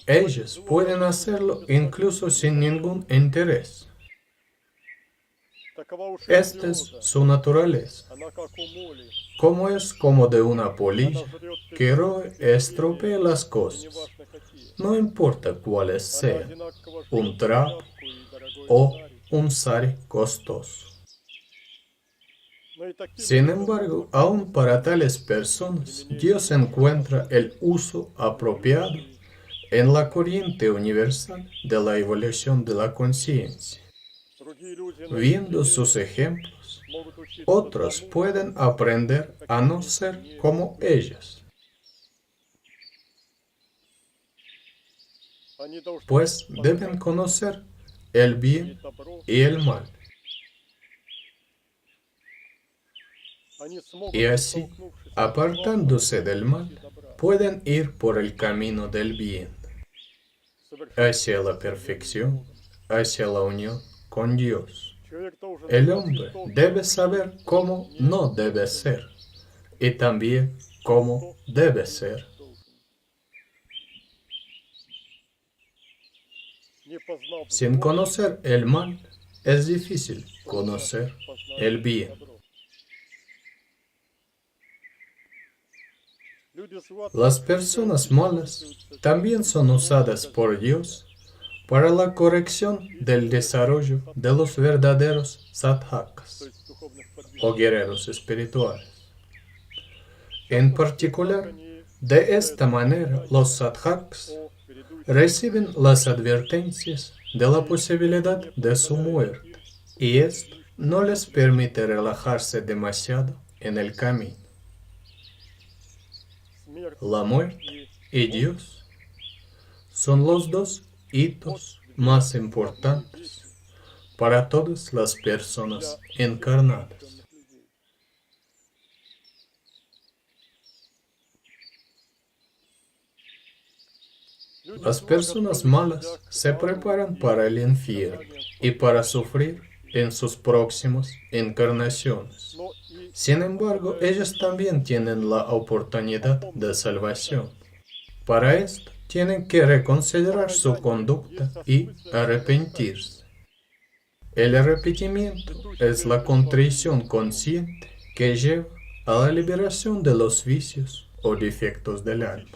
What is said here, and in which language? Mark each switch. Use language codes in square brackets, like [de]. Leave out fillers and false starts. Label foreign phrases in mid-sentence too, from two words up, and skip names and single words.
[es] Ellas [ru] зло [es] pueden hacerlo incluso sin ningún interés. [ru] Такова уж [es] Esta es [ru] природа. [es] su naturaleza, [ru] Она как у моли. [es] como es como de una polilla [ru] Она жрет [es] que roe y estropea las [ru] и [es] cosas, [ru] неважно какие. [es] no importa cuáles [ru] Она [es] sean, [ru] одинаково жрет [es] un trapo [ru] тряпку и дорогой [es] o [ru] сари. [es] un sari costoso. [ru] Но и таким [es] Sin [ru] же [es] embargo, aún para tales personas, Dios encuentra el uso apropiado en la corriente universal de la evolución de la conciencia. [ru] другие люди на [es] Viendo [ru] земле [es] sus ejemplos, [ru] могут учиться [es] otros [ru] тому, [es] pueden aprender a no ser como ellas, [ru] они должны [es] pues deben conocer el [ru] и [es] bien [ru] добро, [es] y el mal, [ru] они смогут, [es] y así, [ru] оттолкнувшись от [es] apartándose del mal, [ru] зла и добра, [es] pueden ir por el camino del bien, [ru] совершить [es] hacia la perfección, hacia la unión con Dios. [ru] Человек должен [es] El [ru] знать [es] hombre [ru] то, [es] debe saber cómo no debe ser y también cómo debe ser. [ru] должен. Не познав [es] Sin [ru] зло, [es] conocer el mal, es difícil conocer [ru] познать [es] el bien. [ru] добро. Люди зла [es] Las [ru] также [es] personas [ru] являются [es] malas [ru] пользуются [es] también son usadas por Dios para la corrección del desarrollo de los verdaderos [ru] то [es] sadhakas [ru] есть духовных [es] o [ru] подвижников. [es] guerreros espirituales. En particular, [ru] Они [es] de esta manera los sadhakas [ru] о грядущем [es] reciben las advertencias de la posibilidad de su muerte y esto no les permite relajarse demasiado en el camino. [ru] смерть [es] La muerte [ru] и [es] y Dios son los dos hitos más importantes para todas las personas encarnadas. [ru] темных людей. Люди [es] Las [ru] зла [es] personas [ru] готовят [es] malas [ru] себя к [es] se [ru] аду [es] preparan [ru] и [es] para el infierno y para sufrir en sus próximas encarnaciones. [ru] но и [es] Sin embargo, ellos también tienen la oportunidad de salvación. Para esto, tienen que reconsiderar su conducta y arrepentirse. El arrepentimiento es la contrición consciente que lleva a la liberación de los vicios o defectos del alma.